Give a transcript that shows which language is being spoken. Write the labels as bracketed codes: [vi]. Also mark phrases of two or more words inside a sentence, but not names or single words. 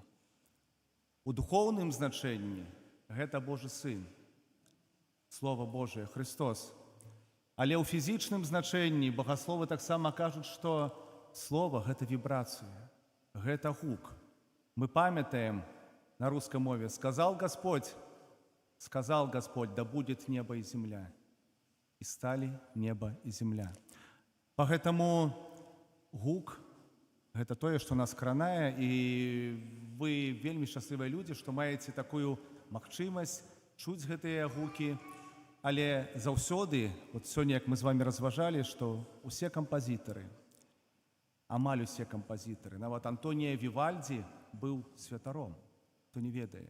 [be] У духоўным значэнні гэта Божы Сын, [ru] Слово Божие, [be] Христос. Але ў фізічным значэнні багасловы таксама кажуць, што Слово — гэта вібрацыя, гэта гук. Мы памятаем на русскай мове: [ru] сказал Господь, да будет небо и земля. И стали небо и земля. [be] Поэтому гук — гэта тое, што нас кранае, і вы вельмі шчаслівыя людзі, што маеце такую магчымасць чуць гэтыя гукі, але заўсёды, вот сёння, як мы з вами разважалі, што усе кампазітары, амаль усе кампазітары, нават Антонія Вівальдзі быў святаром, хто не ведае.